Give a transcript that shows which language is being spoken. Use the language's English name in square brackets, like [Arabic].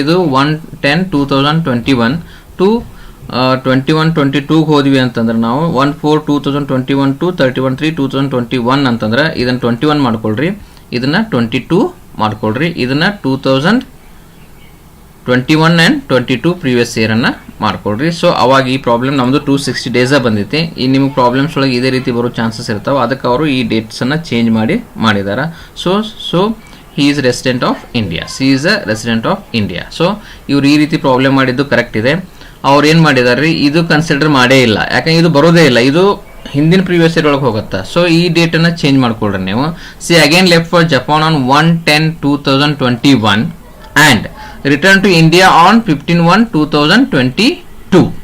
[Kannada] ಇದು 1/10/2021 ಟು 21-22 ಹೋದ್ವಿ ಅಂತಂದ್ರೆ ನಾವು 1/4/2021 ಟು 31/3/2021 ಅಂತಂದ್ರೆ ಇದನ್ನು 21 ಮಾಡ್ಕೊಳ್ರಿ, ಇದನ್ನು 22 ಮಾಡ್ಕೊಳ್ರಿ, ಇದನ್ನು 2021 ಆ್ಯಂಡ್ 22 ಪ್ರೀವಿಯಸ್ ಇಯರನ್ನು ಮಾಡ್ಕೊಳ್ರಿ. ಸೊ ಅವಾಗ ಈ ಪ್ರಾಬ್ಲಮ್ ನಮ್ಮದು 260 ಡೇಸ ಬಂದೈತಿ. ಈ ನಿಮಗೆ ಪ್ರಾಬ್ಲಮ್ಸ್ ಒಳಗೆ ಇದೇ ರೀತಿ ಬರೋ ಚಾನ್ಸಸ್ ಇರ್ತಾವೆ. ಅದಕ್ಕೆ ಅವರು ಈ ಡೇಟ್ಸನ್ನು ಚೇಂಜ್ ಮಾಡಿದ್ದಾರೆ. [English] So he is resident of India. she is a resident of India. [Kannada] So ಇವ್ರು ಈ ರೀತಿ ಪ್ರಾಬ್ಲಮ್ ಮಾಡಿದ್ದು ಕರೆಕ್ಟ್ ಇದೆ. ಅವ್ರು ಏನು ಮಾಡಿದಾರೆ, ಇದು ಕನ್ಸಿಡರ್ ಮಾಡೇ ಇಲ್ಲ. ಯಾಕಂದ್ರೆ ಇದು ಬರೋದೇ ಇಲ್ಲ, ಇದು ಹಿಂದಿನ ಪ್ರೀವಿಯಸ್ ಇಯರ್ ಒಳಗೆ ಹೋಗುತ್ತೆ. ಸೊ ಈ ಡೇಟನ್ನು ಚೇಂಜ್ ಮಾಡ್ಕೊಳ್ರಿ ನೀವು. [English] She again left for Japan on 1/10/2021 and return to India on 15/1/2022.